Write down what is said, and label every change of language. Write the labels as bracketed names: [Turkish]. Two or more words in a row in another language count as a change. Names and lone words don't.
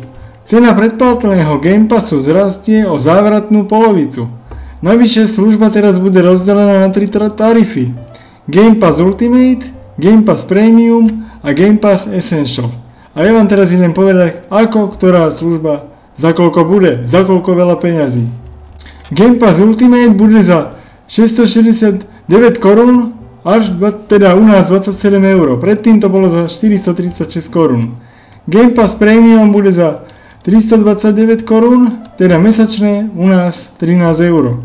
[Slovak] Cena predplatného Game Passu vzrastie o závratnú polovicu. Navyše služba teraz bude rozdelená na 3 tarify. Game Pass Ultimate, Game Pass Premium a Game Pass Essential. A ja vám teraz idem povedať, ako ktorá služba za koľko bude, za koľko veľa peňazí. Game Pass Ultimate bude za 669 korún, až teda u nás 27 eur. Predtým to bolo za 436 korún. Game Pass Premium bude za 329 korún, teda mesačné u nás 13 eur.